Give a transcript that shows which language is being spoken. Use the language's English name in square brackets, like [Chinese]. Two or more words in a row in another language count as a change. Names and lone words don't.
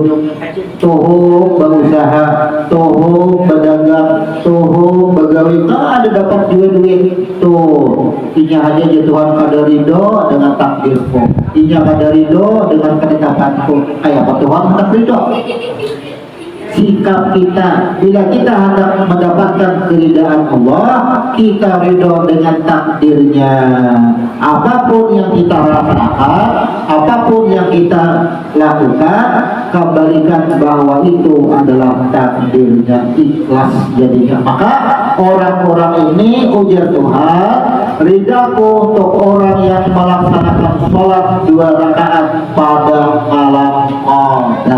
[Banjar] Tuh berusaha, tuh berdagang, tuh begawi, ada dapat duit. Tuh, inya aja ya Tuhan kada ridho dengan takdirku, inya kada ridho dengan ketetapanku. Kayak apa Tuhan hendak ridho? [Indonesian] Sikap kita, bila kita hendak mendapatkan keridhaan Allah, kita ridho dengan takdirnya. Apapun yang kita rasakan, apapun yang kita lakukan, kembalikan bahwa itu adalah takdirnya, ikhlas jadinya. Maka orang-orang ini ujar Tuhan, ridhaku untuk orang yang melaksanakan sholat 2 rakaat pada malam qadar.